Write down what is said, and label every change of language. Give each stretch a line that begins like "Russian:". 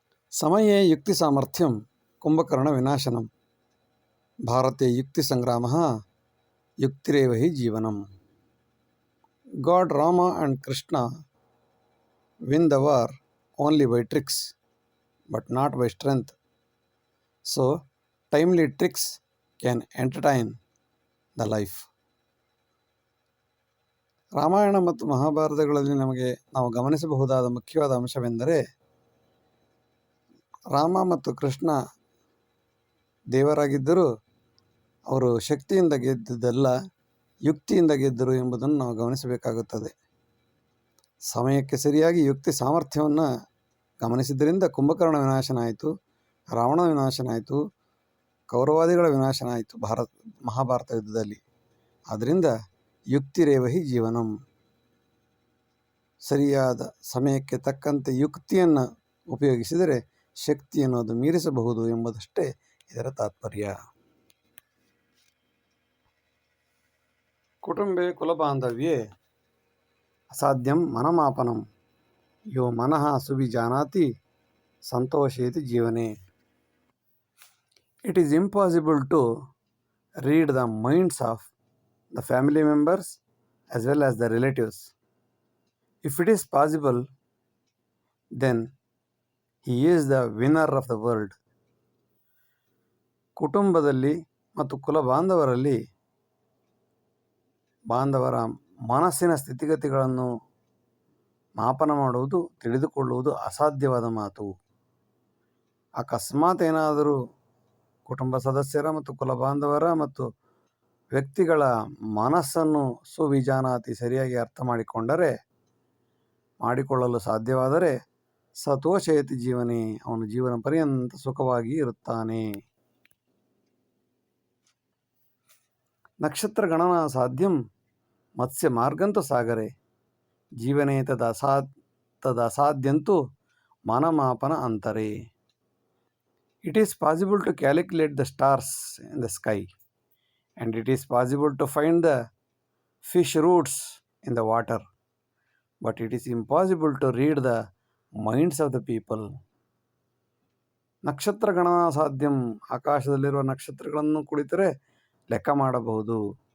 Sanskrit: ಸಮಯೇ ಯುಕ್ತಿ ಸಾಮರ್ಥ್ಯಂ ಕುಂಭಕರ್ಣ ವಿನಾಶನಂ, ಭಾರತೆ ಯುಕ್ತಿ ಸಂಗ್ರಾಮ ಯುಕ್ತಿರೇವ ಹಿ ಜೀವನಂ.
English: God Rama and Krishna win the war only by tricks but not by strength. So, timely tricks can entertain the life.
Kannada: Ramayana ಮತ್ತು ಮಹಾಭಾರತಗಳಲ್ಲಿ ನಾವು ಗಮನಿಸಬಹುದಾದ ಮುಖ್ಯವಾದ ಅಂಶವೆಂದರೆ, ರಾಮ ಮತ್ತು ಕೃಷ್ಣ ದೇವರಾಗಿದ್ದರೂ ಅವರು ಶಕ್ತಿಯಿಂದ ಗೆದ್ದಿದ್ದಲ್ಲ, ಯುಕ್ತಿಯಿಂದ ಗೆದ್ದರು ಎಂಬುದನ್ನು ನಾವು ಗಮನಿಸಬೇಕಾಗುತ್ತದೆ. ಸಮಯಕ್ಕೆ ಸರಿಯಾಗಿ ಯುಕ್ತಿ ಸಾಮರ್ಥ್ಯವನ್ನು ಗಮನಿಸಿದ್ದರಿಂದ ಕುಂಭಕರ್ಣ ವಿನಾಶನ ಆಯಿತು, ರಾವಣ ವಿನಾಶನ ಆಯಿತು, ಕೌರವಾದಿಗಳ ವಿನಾಶನ ಆಯಿತು ಮಹಾಭಾರತ ಯುದ್ಧದಲ್ಲಿ. ಆದ್ದರಿಂದ
Sanskrit: ಯುಕ್ತಿರೇವಹಿ ಜೀವನಂ,
Kannada: ಸರಿಯಾದ ಸಮಯಕ್ಕೆ ತಕ್ಕಂತೆ ಯುಕ್ತಿಯನ್ನು ಉಪಯೋಗಿಸಿದರೆ ಶಕ್ತಿ ಅನ್ನೋದು ಮೀರಿಸಬಹುದು ಎಂಬುದಷ್ಟೇ ಇದರ ತಾತ್ಪರ್ಯ.
Sanskrit: ಕುಟುಂಬೆ ಕುಲಬಾಂಧವ್ಯೆ ಅಸಾಧ್ಯಂ ಮನಮಾಪನಂ, ಯೋ ಮನಃ ಸುವಿಜಾನಾತಿ ಸಂತೋಷೇತಿ ಜೀವನೆ.
English: It is impossible to read the minds of the family members as well as the relatives. If it is possible, then he is the winner of the world.
Kannada: ಕುಟುಂಬದಲ್ಲಿ ಮತ್ತು ಕುಲ ಬಾಂಧವರ ಮನಸ್ಸಿನ ಸ್ಥಿತಿಗತಿಗಳನ್ನು ಮಾಪನ ಮಾಡುವುದು, ತಿಳಿದುಕೊಳ್ಳುವುದು ಅಸಾಧ್ಯವಾದ ಮಾತು. ಅಕಸ್ಮಾತ್ ಏನಾದರೂ ಕುಟುಂಬ ಸದಸ್ಯರ ಮತ್ತು ಕುಲ ಬಾಂಧವರ ಮತ್ತು ವ್ಯಕ್ತಿಗಳ ಮನಸ್ಸನ್ನು ಸುವಿಜಾನಾತಿ ಸರಿಯಾಗಿ ಅರ್ಥ ಮಾಡಿಕೊಳ್ಳಲು ಸಾಧ್ಯವಾದರೆ
Sanskrit: ಸತೋಷಯತಿ ಜೀವನೇ,
Kannada: ಅವನು ಜೀವನ ಪರ್ಯಂತ ಸುಖವಾಗಿ ಇರುತ್ತಾನೆ.
Sanskrit: ನಕ್ಷತ್ರ ಗಣನಾ ಸಾಧ್ಯಂ ಮತ್ಸ್ಯ ಮಾರ್ಗಂತು ಸಾಗರೆ, ಜೀವನೇ ತದಸಾದ್ಯಂತು ಮನಮಾಪನ ಅಂತರೆ.
English: It is possible to calculate the stars in the sky, and it is possible to find the fish roots in the water, but it is impossible to read the minds of the people.
Sanskrit: ನಕ್ಷತ್ರ ಗಣನಾ ಸಾಧ್ಯಂ,
Kannada: ಆಕಾಶದಲ್ಲಿರುವ ನಕ್ಷತ್ರಗಳನ್ನು ಕುಳಿತರೆ ಲೆಕ್ಕ ಮಾಡಬಹುದು.